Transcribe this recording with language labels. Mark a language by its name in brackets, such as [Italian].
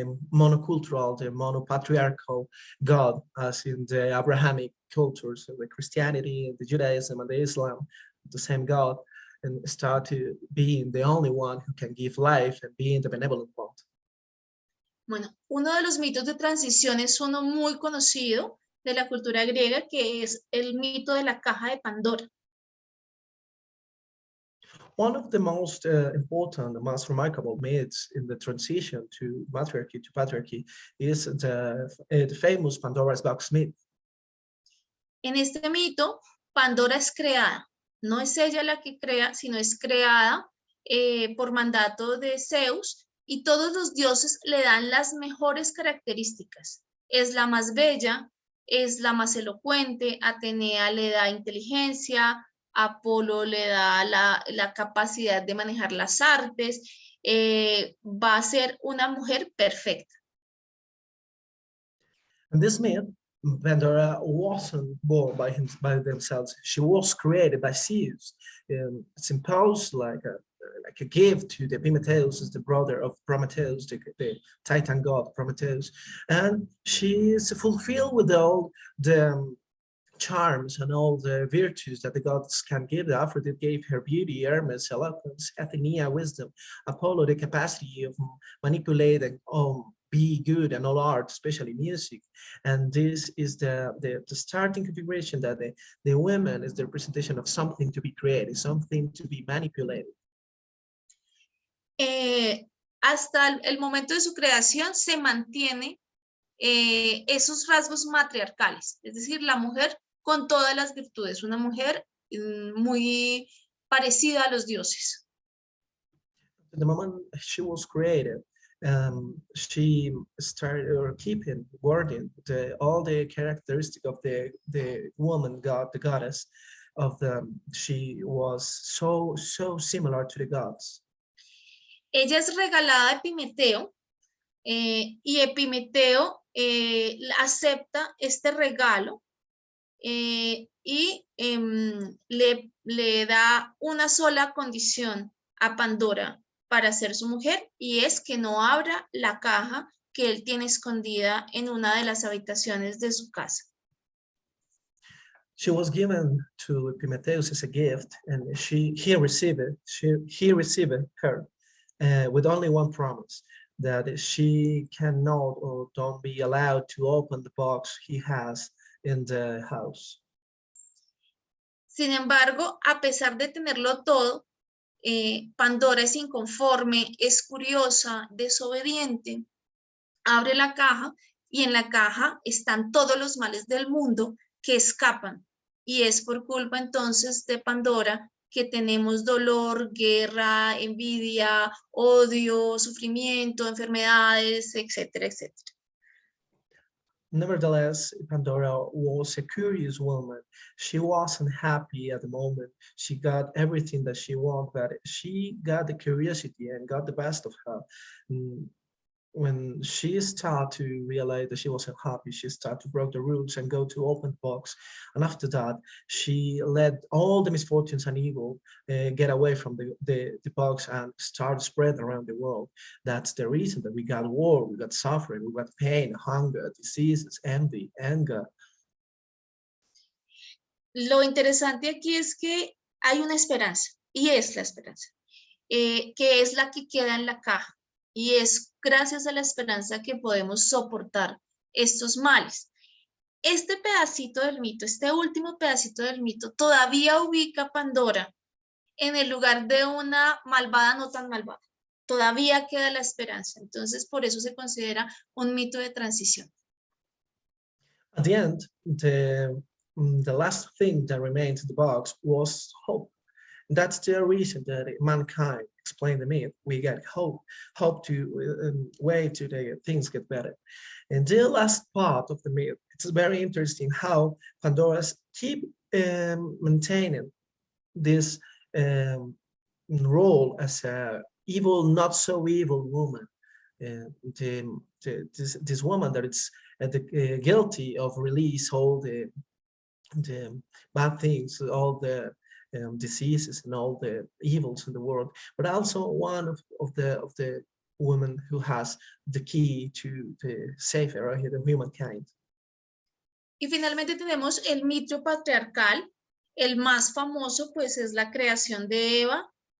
[English] monocultural, the monopatriarchal God, as in the Abrahamic cultures, the Christianity, the Judaism, and the Islam, the same God, and start to being the only one who can give life and being the benevolent one. [Spanish] Bueno, uno de los mitos de transición es uno muy conocido de la cultura griega, que es el mito de la caja de Pandora. [English] One of the most important, the most remarkable myths in the transition to matriarchy to patriarchy is the famous Pandora's box myth. [Spanish] En este mito, Pandora es creada. No es ella la que crea, sino es creada por mandato de Zeus, y todos los dioses le dan las mejores características. Es la más bella, es la más elocuente, Atenea le da inteligencia, Apolo le da la capacidad de manejar las artes, va a ser una mujer perfecta. [English] And this myth, Pandora wasn't born by themselves. She was created by Zeus. It's imposed like a gift to the Epimetheus, the brother of Prometheus, the Titan god Prometheus, and she is fulfilled with all the charms and all the virtues that the gods can give. Aphrodite gave her beauty, Hermes eloquence, Athena wisdom, Apollo the capacity of manipulating be good and all art, especially music. And this is the starting configuration that the women is the representation of something to be created, something to be manipulated. [Spanish] Hasta el momento de su creación se mantiene esos rasgos matriarcales, es decir, la mujer con todas las virtudes, una mujer muy parecida a los dioses. [English] The moment she was created, she started keeping, guarding all the characteristics of the woman god, the goddess of she was so similar to the gods. [Spanish] Ella es regalada a Epimeteo, y Epimeteo acepta este regalo y le da una sola condición a Pandora para ser su mujer, y es que no abra la caja que él tiene escondida en una de las habitaciones de su casa. [English] She was given to Epimetheus as a gift, and he received her with only one promise, that she cannot or don't be allowed to open the box he has in the house. [Spanish] Sin embargo, a pesar de tenerlo todo, Pandora es inconforme, es curiosa, desobediente, abre la caja y en la caja están todos los males del mundo que escapan, y es por culpa entonces de Pandora que tenemos dolor, guerra, envidia, odio, sufrimiento, enfermedades, etcétera, etcétera. [English] Nevertheless, Pandora was a curious woman. She wasn't happy at the moment. She got everything that she wanted, but she got the curiosity and got the best of her. When she started to realize that she wasn't happy, she started to break the rules and go to open box. And after that, she let all the misfortunes and evil get away from the box and start spread around the world. That's the reason that we got war, we got suffering, we got pain, hunger, diseases, envy, anger. [Spanish] Lo interesante aquí es que hay una esperanza, y es la esperanza. que es la que queda en la caja. Y es gracias a la esperanza que podemos soportar estos males. Este pedacito del mito, este último pedacito del mito, todavía ubica a Pandora en el lugar de una malvada no tan malvada. Todavía queda la esperanza. Entonces, por eso se considera un mito de transición. [English] At the end, the last thing that remained in the box was hope. That's the reason that mankind explained the myth. We get hope to way to the things get better. And the last part of the myth, it's very interesting how Pandora's keep maintaining this role as a evil, not so evil woman. This woman that is guilty of release all the bad things, all the diseases and all the evils in the world, but also one of the women who has the key to save the humankind. [Spanish] Y finalmente tenemos el mito patriarcal. El más famoso pues es la creación de Eva.